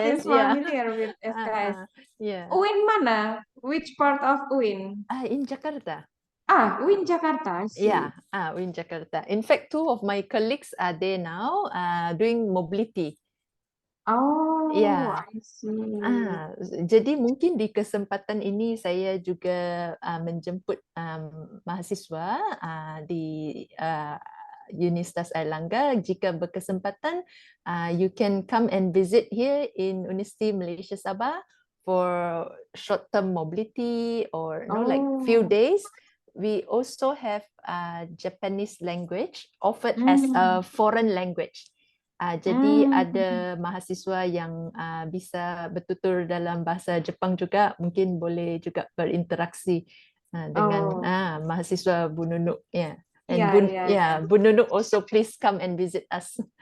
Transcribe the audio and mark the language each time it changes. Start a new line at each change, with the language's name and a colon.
English: Seems familiar with SKS. UIN
Malay: mana?
English: Which part of UIN? In Jakarta. UIN Jakarta. I see. Yeah, UIN Jakarta. In fact, 2 of my colleagues are there now doing mobility. Oh, Yeah. I see.
Malay: Jadi mungkin di kesempatan ini saya juga menjemput mahasiswa di Universitas AIRLANGGA. Jika berkesempatan,
English: you can come and visit here in Universiti Malaysia Sabah for short-term mobility or like few days. We also have Japanese language offered as a foreign language.
Malay: Jadi ada mahasiswa yang bisa bertutur dalam bahasa Jepang juga, mungkin boleh juga berinteraksi dengan mahasiswa Bu Nunuk.
English: Yeah. And Bu Nunuk also please come and visit us.